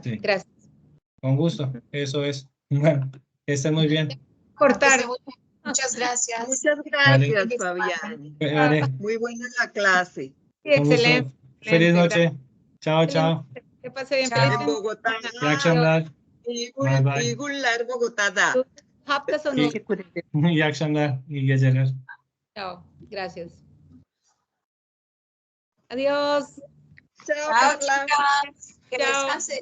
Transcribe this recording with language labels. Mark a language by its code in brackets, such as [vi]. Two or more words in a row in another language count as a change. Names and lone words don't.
[es] Sí. Gracias. Con gusto, eso es. Bueno, que estén muy bien. Cortar. Muchas gracias. Muchas Vale. gracias, Fabián. Vale, Muy buena la clase. Sí, con gusto. excelente. Feliz excelente. noche. Chao, chao. Que pase bien. Chao. Feliz En Bogotá. [tr] Yakşamlar. [en] Bye bye. [tr] İyi Bogota'da. Hafta sonu. İyi akşamlar, iyi geceler. [es] Chao. Gracias. Adiós. Chao, Chao, Carla. chicas. Que Chao. descansen.